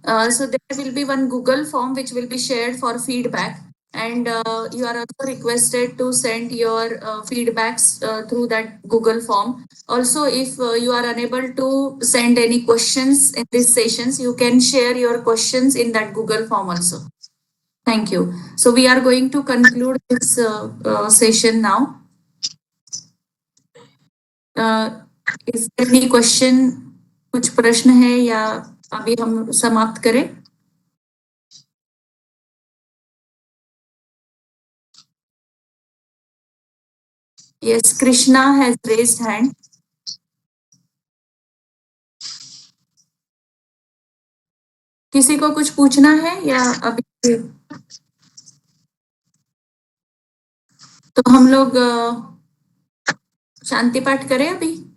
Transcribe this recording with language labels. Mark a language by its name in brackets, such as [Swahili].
[English] So there will be one Google form which will be shared for feedback, and you are also requested to send your feedbacks through that Google form. Also, if you are unable to send any questions in these sessions, you can share your questions in that Google form also. Thank you. So we are going to conclude this session now. Is there any question? [Hindi] कुछ प्रश्न है या अभी हम समाप्त करें? [English] Yes, Krishna has raised hand. [Hindi] किसी को कुछ पूछना है या अभी? तो हम लोग शांति पाठ करें अभी।